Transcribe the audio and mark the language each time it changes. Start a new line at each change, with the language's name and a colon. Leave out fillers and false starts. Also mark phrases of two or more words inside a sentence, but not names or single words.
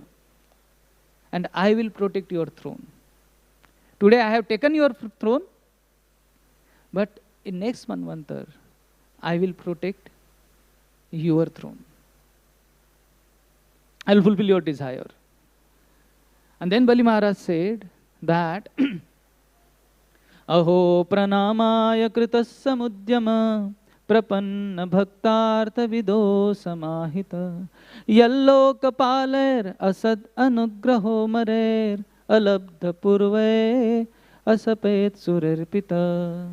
English: And I will protect your throne. Today I have taken your throne, but in next Manvantar, I will protect your throne. I will fulfill your desire. And then Bali Maharaj said that
Sanskrit: अहो प्रणामाय कृतस्य मुद्यम प्रपन्न भक्तार्थ विदो समाहित यल्लो कपालेर् असद् अनुग्रहो मरेर् अलब्ध पूर्वे असपेत् सुरार्पित.